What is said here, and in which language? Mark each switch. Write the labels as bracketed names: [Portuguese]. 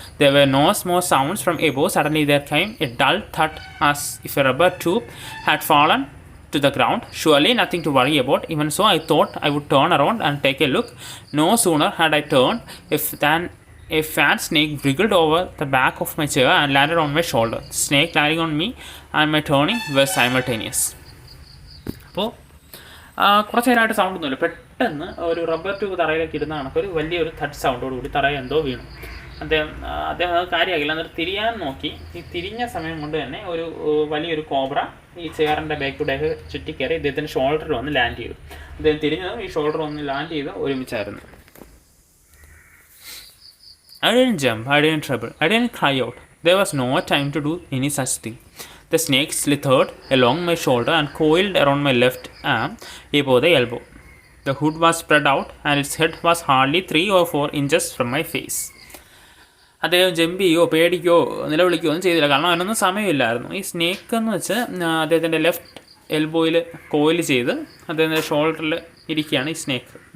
[English] There were no more sounds from above. Suddenly there came a dull thud as if a rubber tube had fallen to the ground. Surely nothing to worry about. Even so, I thought I would turn around and take a look. No sooner had I turned than a fat snake wriggled over the back of my chair and landed on my shoulder. The snake landing on me and my turning were simultaneous. [Malayalam] അപ്പോൾ കുറച്ച് നേരമായിട്ട് sound ഒന്നുമില്ല. പെട്ടെന്ന് ഒരു rubber tube തറയിലേക്ക് ഇടുന്ന കണക്കൊരു വലിയൊരു തട്ട് സൗണ്ടോടുകൂടി തറയിൽ എന്തോ വീണു. അദ്ദേഹം അത് കാര്യമാക്കില്ല. എന്നിട്ട് തിരിയാൻ നോക്കി. ഈ തിരിഞ്ഞ സമയം കൊണ്ട് തന്നെ ഒരു വലിയൊരു കോബ്ര ഈ ചെയറിൻ്റെ ബാക്കിലൂടെയൊക്കെ ചുറ്റിക്കയറി ഇദ്ദേഹത്തിൻ്റെ ഷോൾഡറിൽ വന്ന് ലാൻഡ് ചെയ്തു. അദ്ദേഹം തിരിഞ്ഞതും ഈ ഷോൾഡർ വന്ന് ലാൻഡ് ചെയ്ത് ഒരുമിച്ചായിരുന്നു. [English] I didn't jump, I didn't trouble, I didn't cry out. There was no time to do any such thing. The snake slithered along my shoulder and coiled around my left arm above the elbow. The hood was spread out and its head was hardly 3 or 4 inches from my face. [Malayalam] അദ്ദേഹം jump ചെയ്യുകയോ പേടിക്കുകയോ നിലവിളിക്കുകയോ ഒന്നും ചെയ്തില്ല. കാരണം അതിനൊന്നും സമയമില്ലായിരുന്നു. ഈ snake എന്ന് വെച്ച് അദ്ദേഹത്തിൻ്റെ ലെഫ്റ്റ് എൽബോയിൽ കോയിൽ ചെയ്ത് അദ്ദേഹത്തിൻ്റെ ഷോൾഡറിൽ ഇരിക്കുകയാണ് ഈ സ്നേക്ക്.